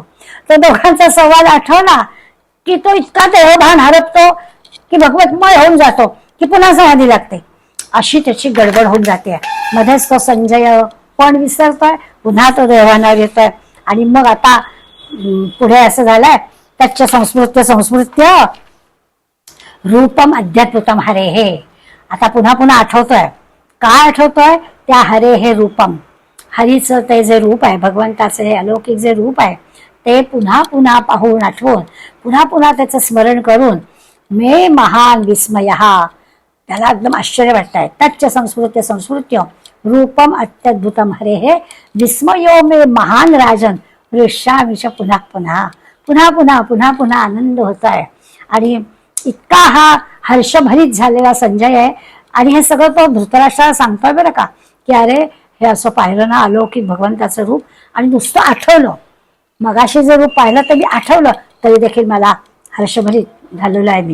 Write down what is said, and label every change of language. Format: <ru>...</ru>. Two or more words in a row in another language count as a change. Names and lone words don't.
<mr>तो दोघांचा संवाद आठवला की तो इतका देहभान हरपतो की भगवतमय होऊन जातो की पुन्हा समाधी लागते. अशी त्याची गडबड होऊन जाते. मध्येच तो संजय पण विसरतोय, पुन्हा तो देहभानावर येतोय. आणि मग आता पुढे असं झालंय, त्याच्या</mr> <sa>संस्मृत्य रूपम अध्यात्मतम हरे हे.</sa> <mr>आता पुन्हा पुन्हा आठवतोय. काय आठवतोय? त्या हरे हे रूपम, हरीचं ते जे रूप आहे, भगवंताचं हे अलौकिक जे रूप आहे ते पुन्हा पुन्हा पाहून आठवून पुन्हा पुन्हा त्याचं स्मरण करून</mr> <sa>मे महान</sa> <mr>विस्मय, त्याला एकदम आश्चर्य वाटतंय.</mr> <sa>तच्च संस्मृत्य रूपम अत्यद्भुतम हरे हे विस्मयो मे महान राजन ऋषामिष</sa> <mr>पुन्हा पुन्हा पुन्हा पुन्हा पुन्हा पुन्हा आनंद होत आहे. आणि इतका हा हर्षभरीत झालेला संजय आहे. आणि हे सगळं तो धृतराष्ट्राला सांगतोय बरं का, की अरे हे असं पाहिलं ना अलौकिक भगवंताचं रूप, आणि नुसतं आठवलं, मगाशी जे रूप पाहिलं तरी आठवलं तरी देखील मला हर्षभरीत झालेलं आहे मी.</mr>